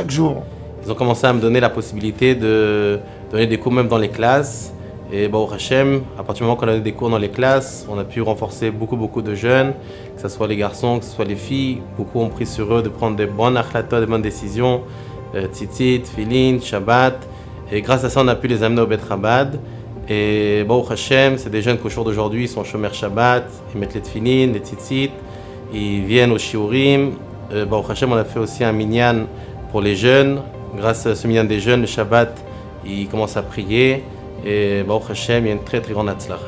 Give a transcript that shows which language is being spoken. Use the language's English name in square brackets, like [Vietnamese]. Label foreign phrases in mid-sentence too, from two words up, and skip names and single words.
[French] Ils ont commencé à me donner la possibilité de donner des cours même dans les classes Et [Hebrew] ברוך השם, [French] à partir du moment qu'on a eu des cours dans les classes, on a pu renforcer beaucoup de jeunes, que ce soit les garçons, que ce soit les filles. Beaucoup ont pris sur eux de prendre des bonnes achlatot, des bonnes décisions, tzitzit, filin, Shabbat. Et grâce à ça, on a pu les amener au Bet Chabad. Et [Hebrew] ברוך השם, [French] c'est des jeunes qu'au jour d'aujourd'hui, ils sont [Hebrew] שומר שבת, [French] ils mettent les tefilin, les tzitzit, ils viennent au shiurim. [Hebrew] ברוך השם, [French] on a fait aussi un minyan pour les jeunes. Grâce à ce minyan des jeunes, le Shabbat, ils commencent à prier. Et [Hebrew] ברוך השם, [French] il y a une très grande hatzlacha.